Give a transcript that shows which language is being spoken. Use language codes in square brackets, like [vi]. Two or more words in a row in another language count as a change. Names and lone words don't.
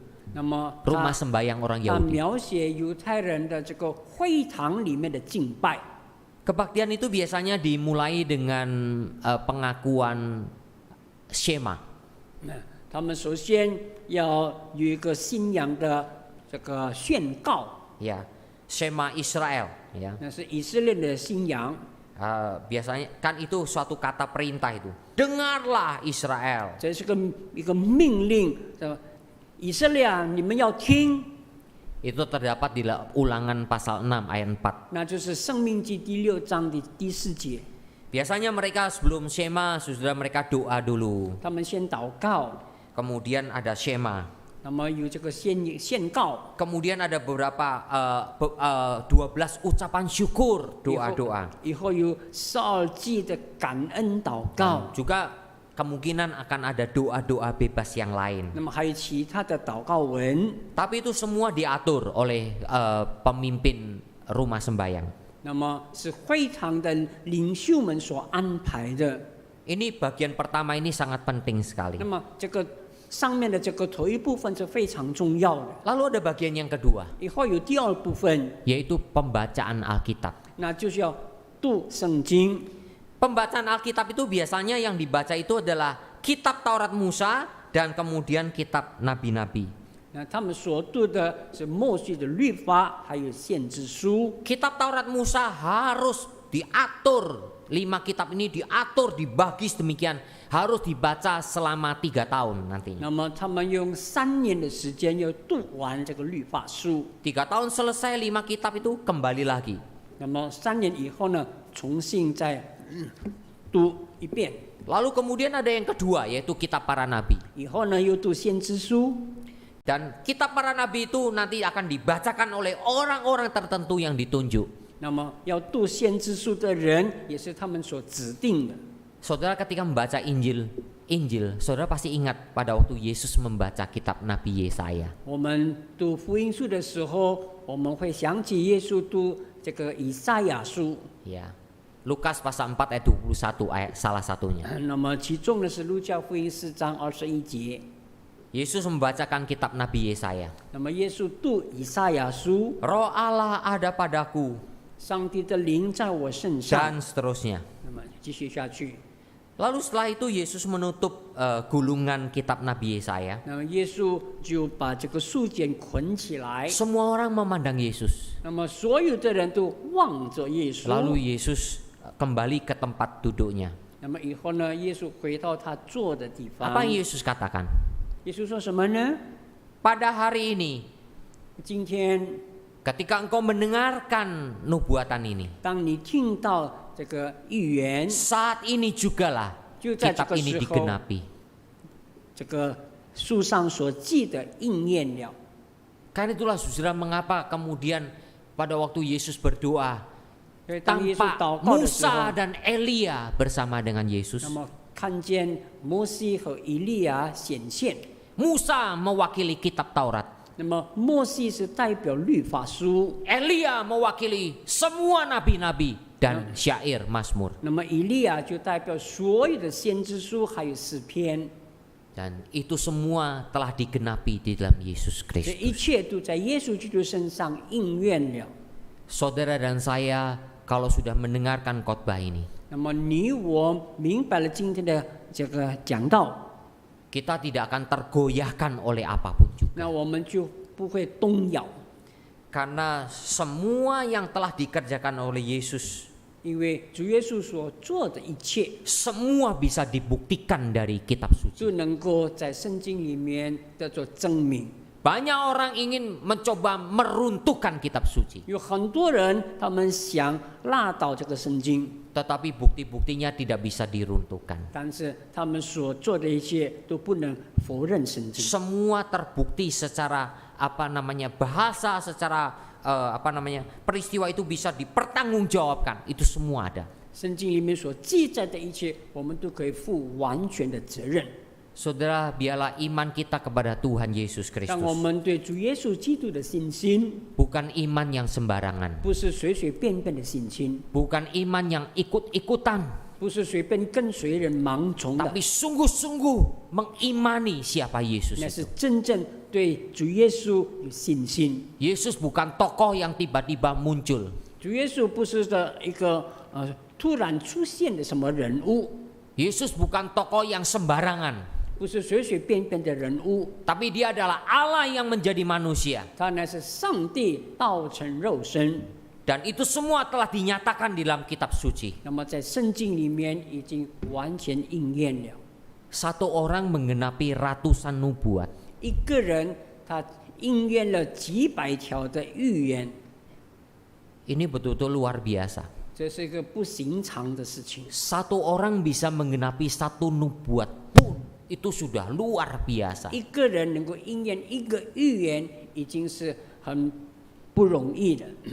[zh] 那么 [id] rumah sembahyang orang [zh] 他 [id] Yahudi. [zh] 描写犹太人的这个会堂里面的敬拜。 [id] Kebaktian itu biasanya dimulai dengan pengakuan Shema. [zh] 他们首先要有一个信仰的这个宣告， [id] Ya, [he] Shema Israel. [id] Ya, [zh] 那是以色列的信仰。 [id] biasanya kan itu suatu kata perintah itu. Dengarlah Israel. [zh] 这是一个命令，以色列啊，你们要听。 [id] Itu terdapat di Ulangan pasal 6 ayat 4. [zh] 那就是《生命记》第6章的第4节。 [id] Biasanya mereka sebelum Shema, sudah mereka doa dulu. [zh] 他们先祷告， [id] Kemudian ada Shema. [zh] 那么有这个宣告， [id] Kemudian ada beberapa 12 ucapan syukur, doa-doa. [zh] 以后有12记的感恩祷告， [id] Juga kemungkinan akan ada doa-doa bebas yang lain. [zh] 那么还有其他的祷告文。 [id] Tapi itu semua diatur oleh pemimpin rumah sembahyang. [zh] 那么是会堂的领袖们所安排的。 [id] Ini bagian pertama ini sangat penting sekali. [zh] 那么这个上面的这个头一部分是非常重要的。 [id] Lalu ada bagian yang kedua, [zh] 以后有第二部分， [id] yaitu pembacaan Alkitab. [zh] 那就是要读圣经。 [id] Pembacaan Alkitab itu biasanya yang dibaca itu adalah kitab Taurat Musa dan kemudian kitab nabi-nabi. [zh] 那他们所读的是摩西的律法，还有先知书。 [id] Kitab Taurat Musa harus diatur. 5 kitab ini diatur, dibagi sedemikian, harus dibaca selama 3 tahun nantinya. [zh] 那么他们用3年的时间要读完这个律法书。 [id] 3 tahun selesai 5 kitab itu kembali lagi. [zh] 那么3年以后呢，重新再读一遍。 [id] Lalu kemudian ada yang kedua, yaitu kitab para nabi. [zh] 以后呢，又读先知书。 [id] Dan kitab para nabi itu nanti akan dibacakan oleh orang-orang tertentu yang ditunjuk. [zh] 那么要读先知书的人，也是他们所指定的。 [id] Saudara ketika membaca Injil, saudara pasti ingat pada waktu Yesus membaca kitab Nabi Yesaya. [zh] 我们读福音书的时候，我们会想起耶稣读这个以赛亚书。 [id] Ya, Lukas pasal 4 ayat 21 ayat salah satunya. [zh] 那么其中呢是路加福音4章21节。 [id] Yesus membacakan kitab Nabi Yesaya. [zh] 那么耶稣读以赛亚书， [id] Roh Allah ada padaku [zh] 上帝的灵在我身上。 [id] dan seterusnya. [zh] 那么继续下去。 [id] Lalu setelah itu Yesus menutup gulungan kitab Nabi Yesaya. [zh] 那么耶稣就把这个书卷捆起来， [id] Semua orang memandang Yesus. [zh] 那么所有的人都望着耶稣。 [id] Lalu Yesus kembali ke tempat duduknya. [zh] 那么以后呢，耶稣回到他坐的地方。 [id] Apa yang Yesus katakan? [zh] 耶稣说什么呢？ [id] Pada hari ini, [zh] 今天 [id] ketika engkau mendengarkan nubuatan ini, [zh] 当你听到这个预言， [id] saat ini jugalah [zh] 就在这 [id] kitab [zh] 个 [id] ini [zh] 时候， [id] digenapi. [zh] 这个书上所记的应验了。 [id] Karena itulah saudara mengapa kemudian pada waktu Yesus berdoa, [zh] 因为当耶稣 [id] tampak [zh] 祷告的时候， [id] Musa dan Elia bersama dengan Yesus. [zh] 那么看见摩西和以利亚显现。 [id] Musa mewakili kitab Taurat, 那么摩西是代表律法书， Elia mewakili semua nabi-nabi. dan syair Mazmur. [zh] 那么以利亚就代表所有的先知书还有诗篇， [id] Dan itu semua telah digenapi di dalam Yesus [zh] 这 [id] Kristus. [zh] 一切都在耶稣基督身上应验了。 [id] Saudara dan saya kalau sudah mendengarkan khotbah ini, [zh] 那么你我明白了今天的这个讲道， [id] kita tidak akan tergoyahkan oleh apapun juga. [zh] 那我们就不会动摇， [id] Karena semua yang telah dikerjakan oleh Yesus, [zh] 因为主耶稣所做的一切 [id] semua bisa dibuktikan dari kitab suci. [zh] 就能够在圣经里面叫做证明。 [id] Banyak orang ingin mencoba meruntuhkan kitab suci, [zh] 有很多人他们想拉倒这个圣经， [id] tetapi bukti-buktinya tidak bisa diruntuhkan. [zh] 但是他们所做的一切都不能否认圣经。 [id] Semua terbukti secara bahasa, secara peristiwa itu bisa dipertanggungjawabkan. Itu semua ada. [zh] 圣经里面所记载的一切，我们都可以负完全的责任。 [id] Saudara, biarlah iman kita kepada Tuhan Yesus [zh] 让我 [id] Kristus [zh] 们对主耶稣基督的信心， [id] bukan iman yang sembarangan, [zh] 不是随随便便的信心， [id] bukan iman yang ikut-ikutan, [zh] 不是随便跟随人盲从的， [id] tapi sungguh-sungguh mengimani siapa Yesus [zh] 那是 [id] itu. [zh] 真正对主耶稣有信心。 [id] Yesus bukan tokoh yang tiba-tiba muncul. [zh] 主耶稣不是的一个突然出现的什么人物， [id] Yesus bukan tokoh yang sembarangan, [zh] 不是随随便便的人物， [id] tapi dia adalah Allah yang menjadi manusia. [zh] 他乃是上帝道成肉身。 [id] Dan itu semua telah dinyatakan di dalam kitab suci. [zh] 那么在圣经里面已经完全应验了。 [id] Satu orang menggenapi ratusan nubuat. [zh] 一个人他应验了几百条的预言， [id] Ini betul-betul luar biasa. [zh] 这是一个不寻常的事情。 [id] Satu orang bisa menggenapi satu nubuat pun itu sudah luar biasa. [zh] 一个人能够应验一个预言，已经是很不容易的。